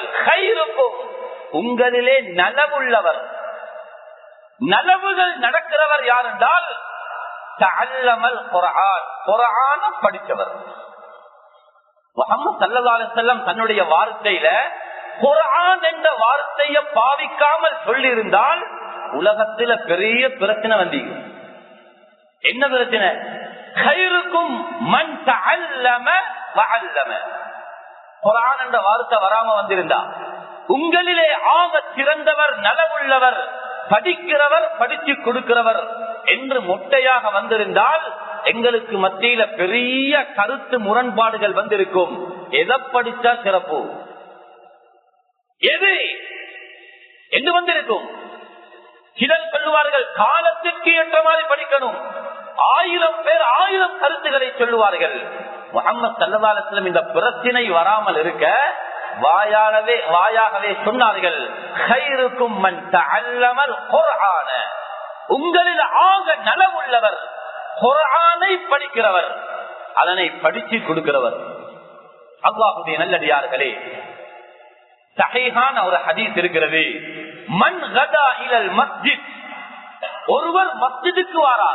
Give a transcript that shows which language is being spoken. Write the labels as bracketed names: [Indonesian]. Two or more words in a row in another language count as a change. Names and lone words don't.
[Tamil] خيركم, உங்களிலே நலவுள்ளவர், நலவுகள் நடக்கிறவர் யார் என்றால் [Arabic] تعلم القرآن, [Tamil] குர்ஆனை படித்தவர். முஹம்மது [Arabic] صلى الله عليه وسلم [Tamil] தன்னுடைய வார்த்தையில குர்ஆன் என்ற வார்த்தையை பாவிக்காமல் சொல்லி இருந்தால் உலகத்துல பெரிய பிரச்சனை வந்தீங்க. என்ன பிரச்சனை? [Arabic] خيركم من تعلم وعلم, [Tamil] குர்ஆன் என்ற வார்த்தை வராம வந்திருந்தா உங்களிலே ஆக சிறந்தவர், நலவுள்ளவர், படிக்கிறவர், படிச்சு கொடுக்கிறவர் என்று மொட்டையாக வந்திருந்தால் எங்களுக்கு மத்தியில பெரிய கருத்து முரண்பாடுகள் வந்திருக்கும். எதை படித்தா சிறப்பு, எது என்று வந்திருக்கும். சிலர் சொல்லுவார்கள் காலத்திற்கு ஏற்ற மாதிரி படிக்கணும். 1000 பேர் 1000 கருத்துக்களை சொல்லுவார்கள். முஹம்மது [Arabic] صلى الله عليه وسلم [Tamil] இந்த பிரச்சனை வராமல் இருக்க வாயாகவே சொன்னார்கள், [Arabic] خيركم من تعلم القرآن, [Tamil] உங்களில் ஆக நலவுள்ளவர் குர்ஆனை படிக்கிறவர், அதனை படிச்சு கொடுக்கிறவர். அல்லாஹ்வுடைய நல்லடியார்களே, சஹீஹான ஒரு ஹதீஸ் இருக்கிறது. [Arabic] من غدا إلى المسجد, [Tamil] ஒருவர் மஸ்ஜிதுக்கு வாரார்.